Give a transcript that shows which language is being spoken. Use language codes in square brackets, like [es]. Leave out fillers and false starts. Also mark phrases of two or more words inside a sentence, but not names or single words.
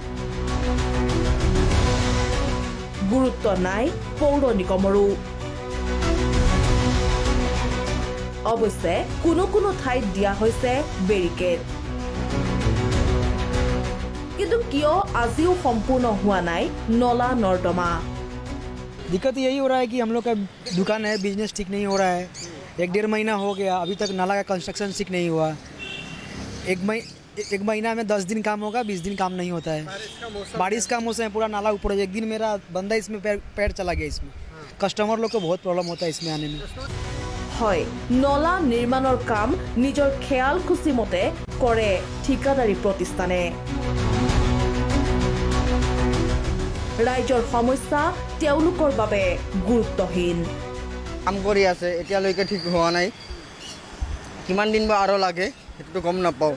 [as] গুৰুত্ব নাই পৌৰ নিগমৰো। অৱশ্যে কোনো কোনো ঠাইত দিয়া হৈছে বেৰিকেড। কিন্তু কিয় আজিও সম্পূৰ্ণ হোৱা নাই নলা নৰ্দমা? [hi] दिक्कत यही हो रहा है कि हम लोग का दुकान है, बिजनेस ठीक नहीं हो रहा है। 1-1.5 महीना हो गया, अभी तक नाला का कंस्ट्रक्शन ठीक नहीं हुआ। एक महीना में 10 दिन काम होगा, 20 दिन काम नहीं होता है। बारिश का मौसम है, पूरा नाला ऊपर है। एक दिन मेरा बंदा इसमें पैर चला गया। इसमें कस्टमर लोग को बहुत प्रॉब्लम होता है इसमें आने में। [as] হয়, নলা নিৰ্মাণৰ কাম নিজৰ খেয়াল খুচি মতে কৰে ঠিকাদাৰী প্ৰতিষ্ঠানে। ৰাইজৰ সমস্যা তেওঁলোকৰ বাবে গুৰুত্বহীন। কাম কৰি আছে, এতিয়ালৈকে ঠিক হোৱা নাই। কিমান দিন বা আৰু লাগে সেইটো গম নাপাওঁ।